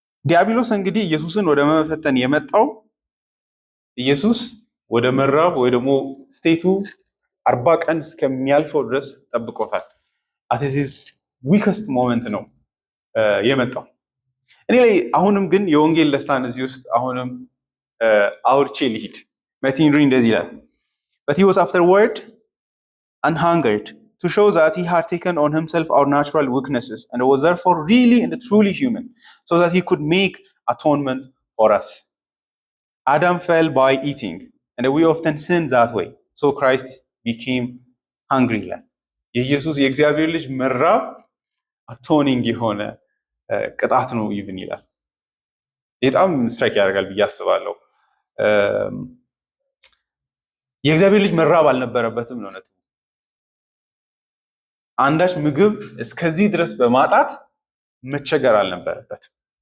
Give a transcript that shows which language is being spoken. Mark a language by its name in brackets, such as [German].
[Amharic] ዲያብሎስ እንግዲህ ኢየሱስን ወደ መፈተን የመጣው ኢየሱስ ወደ መራብ ወይ ደግሞ ስቴቱ 40 ቀን እስከሚያልፈው ድረስ ጠብቆታል። አትዚስ ዊከስት ሞመንት ነው የመጣው። እኔ ላይ አሁንም ግን የወንጌል ደስታን እዚህ ውስጥ አሁንም አውርቼ ልሂድ። ማርቲን ሪ እንደዚህ ይላል [English] but he was afterward and hungered to show that he had taken on himself our natural weaknesses and was therefore really and truly human so that he could make atonement for us. Adam fell by eating and we often sin that way, so Christ became hungry. [Amharic] የኢየሱስ የእግዚአብሔር ልጅ መራብ አቶኒንግ የሆነ ቅጣት ነው ይብን ይላል። በጣም ስትራይክ ያደርጋል ብዬ አስባለሁ። የእግዚአብሔር ልጅ መራብ አልነበረበትም ነው ነጥቡ። አንዳች ምግብ እስከዚህ ድረስ በማጣት መቸገር አልነበረበትም።